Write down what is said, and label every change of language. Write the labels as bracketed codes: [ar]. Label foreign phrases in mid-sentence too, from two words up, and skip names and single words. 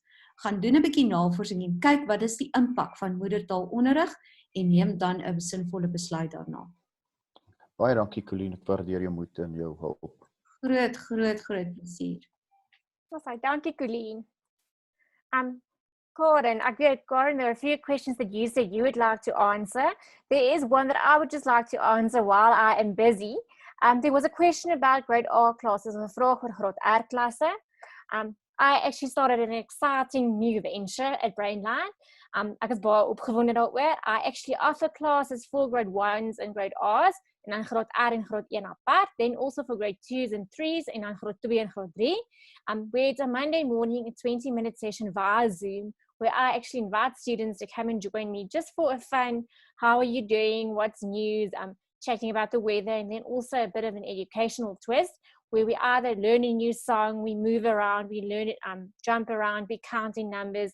[af] Gaan doen 'n bietjie navorsing en kyk wat is die impak van moedertaalonderrig en neem dan 'n sinvolle besluit daarna. Baie dankie Colleen, ek waardeer jou moed en jou hulp. Groot plesier. Dankie Colleen. [en] Karen, Karen, there are a few questions that you said you would like to answer. There is one that I would just like to answer while I am busy. There was a question about grade R classes and [af] 'n vraag oor graad R klasse. [en] I actually started an exciting new venture at Brainline. [af] Ek is baie opgewonde daaroor. [en] I actually offer classes for grade 1s and grade R's [af] en dan graad R en graad 1 apart, [en] then also for grade 2s and 3s [af] en dan graad 2 en graad 3. [en] Where it's a Monday morning, a 20-minute session via Zoom, where I actually invite students to come and join me just for a fun, how are you doing, what's news, chatting about the weather, and then also a bit of an educational twist, where we either learn a new song, we move around, we learn it, jump around, we count in numbers.